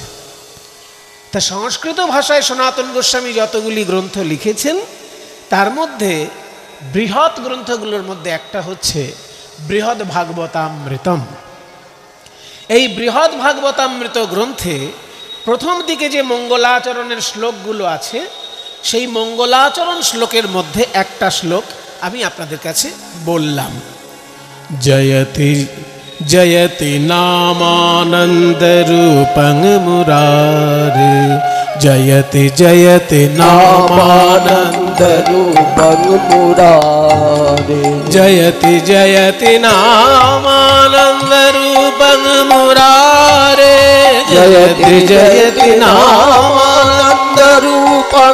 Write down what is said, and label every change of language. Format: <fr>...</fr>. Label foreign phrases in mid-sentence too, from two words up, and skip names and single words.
<bn>তা সংস্কৃত ভাষায় সনাতন গোস্বামী যতগুলি গ্রন্থ লিখেছেন তার মধ্যে বৃহৎ গ্রন্থগুলোর মধ্যে একটা হচ্ছে বৃহৎ ভাগবতামৃতম। এই বৃহৎ ভাগবতামৃত গ্রন্থে প্রথম দিকে যে মঙ্গলাচরণের শ্লোকগুলো আছে সেই মঙ্গলাচরণ শ্লোকের মধ্যে একটা শ্লোক আমি আপনাদের কাছে বললাম।</bn> <sa>জয়তি জয়তি নামানন্দ রূপং মুরারে, জয়তি জয়তি নামানন্দ রূপং মুরারে, জয়তি জয়তি নামানন্দ রূপং মুরারে, জয়তি জয়তি নামানন্দ রূপং</sa>